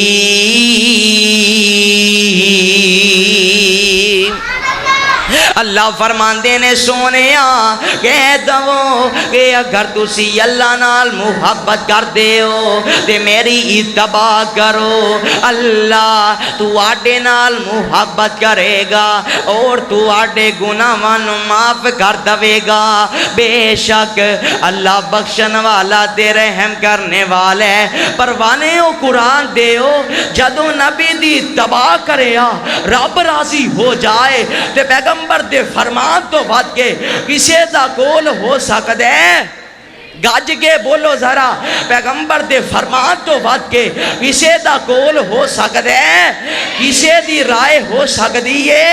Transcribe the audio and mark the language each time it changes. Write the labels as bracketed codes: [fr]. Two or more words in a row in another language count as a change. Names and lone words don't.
[pa] اللہ فرماندے نے سونیا کہہ دو کہ اگر تسی اللہ نال محبت کر دیو تے میری اتباع کرو، اللہ تو آڈے نال محبت کرے گا اور تو آڈے گناہاں نو معاف کر دے گا۔ بے شک اللہ بخشن والا تے رحم کرنے والا ہے۔ پروانے او قرآن دیو جدو نبی دی اتباع کریا رب راضی ہو جائے تے پیغمبر دے فرمان تو بات کے کسے دا کول ہو سکتا ہے؟ گاج کے بولو ذرا، پیغمبر دے فرمان تو بات کے کسے دا کول ہو سکتا ہے؟ کسے دی رائے ہو سکتی ہے؟